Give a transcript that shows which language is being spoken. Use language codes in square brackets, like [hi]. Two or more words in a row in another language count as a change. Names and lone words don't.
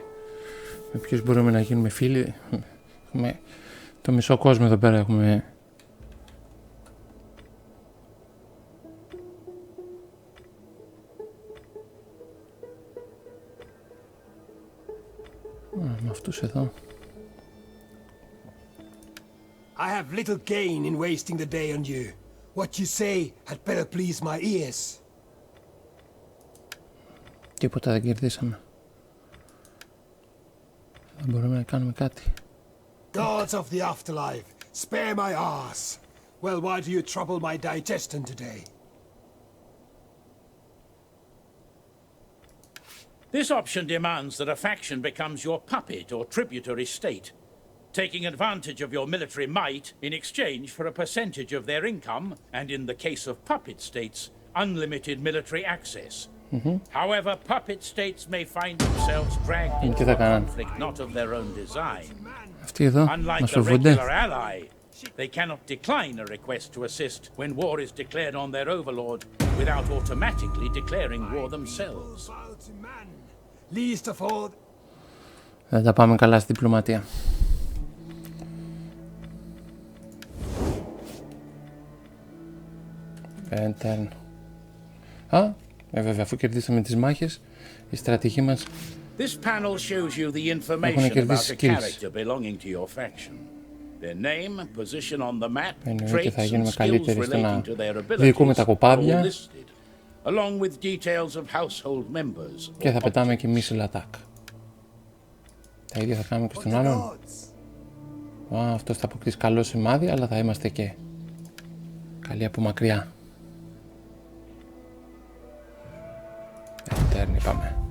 [el] Με ποιους μπορούμε να γίνουμε φίλοι? Έχουμε το μισό κόσμο εδώ πέρα έχουμε. Με αυτούς εδώ. [en] I have little gain in wasting the day on you. What you say had better please my ears. [el] Τίποτα δεν κερδίσαμε. Δεν μπορούμε να κάνουμε κάτι. [en] Gods of the afterlife, spare my arse. Well, why do you trouble my digestion today? This option demands that a faction becomes your puppet or tributary state, taking advantage of your military might in exchange for a percentage of their income, and in the case of puppet states, unlimited military access. However, puppet states may find themselves dragged into a conflict not of their own design. [el] Αυτοί εδώ [en] Unlike [el] μας [en] the [el] φοβούνται. [en] regular ally, they cannot decline a request to assist when war is declared on their overlord without automatically declaring war themselves. Least of all. [el] Δεν τα πάμε καλά στη διπλωματία. Turn. Βέβαια, αφού κερδίσαμε τις μάχες, η στρατηγή μας [en] This panel shows you the information about a character belonging to your faction. Their name, position on the map, [el] Εννοείται θα [en] traits and [el] γίνουμε [en] skills [el] καλύτεροι στο να [en] relating to their [el] διοικούμε [en] abilities [el] τα [en] are all [el] κοπάδια [en] listed, along with details of household members. [el] και θα πετάμε και [en] missile attack. [el] Τα ίδια θα κάνουμε και στον άλλον. Αυτός θα αποκτήσει καλό σημάδι, αλλά θα είμαστε και καλοί από μακριά. Τέρνη πάμε.